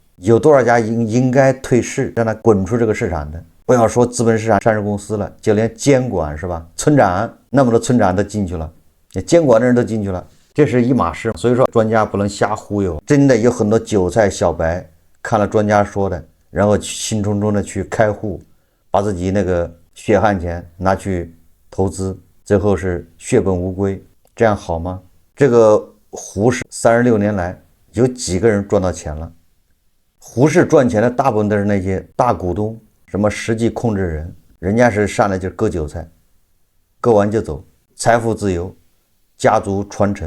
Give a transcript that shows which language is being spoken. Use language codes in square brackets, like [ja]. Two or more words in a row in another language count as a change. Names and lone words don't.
[zh] 有多少家應該退市，讓它滾出這個市場的？不要說資本市场上市公司了，就連監管是吧？村長那麼多村長都進去了，監管的人都進去了，這是一碼事。所以說專家不能瞎忽悠，真的有很多韭菜小白看了專家說的，然後興冲冲的去開戶，把自己那個血汗錢拿去投資，最後是血本無歸，這樣好嗎？這個胡適36年來有幾個人賺到錢了？胡適賺錢的大部分都是那些大股東，什麼實際控制人，人家是上來就割韭菜，割完就走，財富自由，家族傳承。